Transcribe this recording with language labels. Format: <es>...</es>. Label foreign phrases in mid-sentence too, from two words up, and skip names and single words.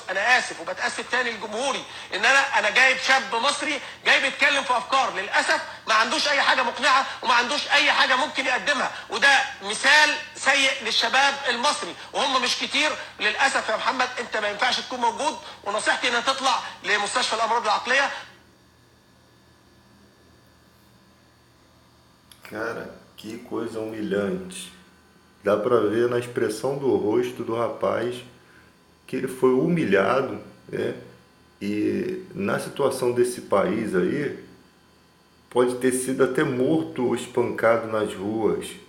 <ar>انا اسف وبتاسف ثاني لجمهوري ان انا جايب شاب مصري جاي بيتكلم في افكار للاسف ما عندوش اي حاجه مقنعه وما عندوش اي حاجه ممكن يقدمها، وده مثال سيء للشباب المصري وهم مش كتير للاسف. يا محمد انت ما ينفعش تكون موجود، ونصيحتي انك تطلع لمستشفى الامراض العقليه.</ar> <pt>Cara, que coisa humilhante. Dá pra ver na expressão do rosto do rapaz que ele foi humilhado, né? E na situação desse país aí, pode ter sido até morto ou espancado nas ruas.</pt>